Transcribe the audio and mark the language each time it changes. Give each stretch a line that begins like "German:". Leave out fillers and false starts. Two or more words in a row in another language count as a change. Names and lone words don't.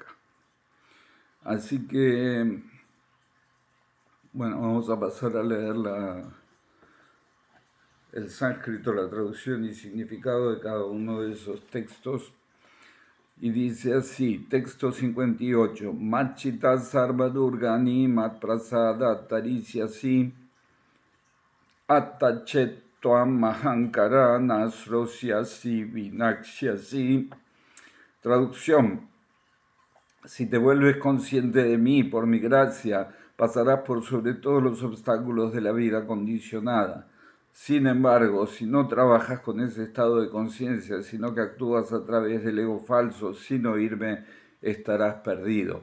Spanish: Así que, bueno, vamos a pasar a leer el sánscrito, la traducción y significado de cada uno de esos textos. Y dice así, texto 58,
Sanskrit: Machita sarva durgani mat prasada tarisyasi attachet tuam mahankara nasrosyasi vinakshyasi.
Spanish: Traducción: si te vuelves consciente de mí por mi gracia, pasarás por sobre todos los obstáculos de la vida condicionada. Sin embargo, si no trabajas con ese estado de conciencia, sino que actúas a través del ego falso sin oírme, estarás perdido.